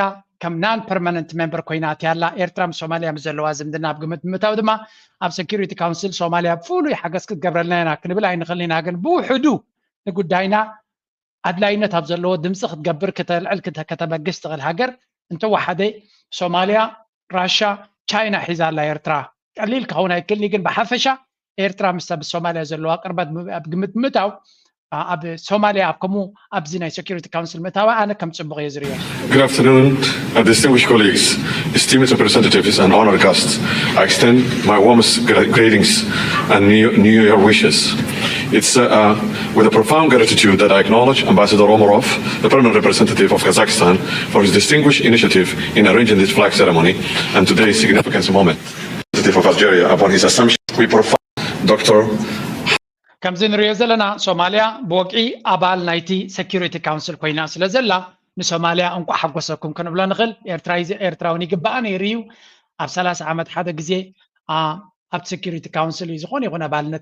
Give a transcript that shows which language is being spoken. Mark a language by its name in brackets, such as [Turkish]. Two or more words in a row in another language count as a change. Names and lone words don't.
[Tigrinya] ከም [English] non permanent [Tigrinya] መንበር ኮይና ኣትያላ ኤርትራ ምስ ሶማልያ ምስ ዘለዋ ዝምድና ኣብ ግምት ብምእታው ድማ ኣብ [English] security council [Tigrinya] ሶማልያ ፍሉይ ሓገዝ ክትገብረልና ኢና ክንብል ኣይንኽእል ኢና ግን ብውሕዱ ንጉዳይና ኣድላይነት ኣብ ዘለዎ ድምፂ ክትገብር ከተልዕል ከተበግስ ትኽእል ሃገር እንተወሓደ ሶማልያ ራሻ ቻይና ሒዛ ኣላ ኤርትራ ቀሊል ክኸውን ኣይክእልኒ ግን ብሓፈሻ ኤርትራ ምስ ሶማልያ ዘለዋ ቅርበት ኣብ ግምት ብምእታው ኣብ ሶማሊያ ኣብ ከምኡ ኣብዚ ናይ [English] security council [Tigrinya] ምእታዋ ኣነ ከም ፅቡቅ እየ ዝርዮ [English] Good afternoon, distinguished colleagues, esteemed representatives and honored guests. I extend my warmest greetings and New Year wishes. It's with a profound gratitude that I acknowledge Ambassador Omarov, the permanent representative of Kazakhstan, for his distinguished initiative in arranging this flag ceremony and today's significant moment. Representative of Algeria, upon his assumption, we profile Dr. [Tigrinya] ከምዚ ንሪኦ ዘለና ሶማልያ ብወቅዒ ኣባል ናይቲ [English] security council [Tigrinya] ኮይና ስለ ዘላ ንሶማልያ እንኳ ሓጎሰኩም ክንብሎ ንኽእል ኤርትራውን ይግባኣ ነይሩ እዩ ኣብ 30 ዓመት ሓደ ግዜ ኣብ [English] security council [Tigrinya] ዝኾነ ይኹን ኣባልነት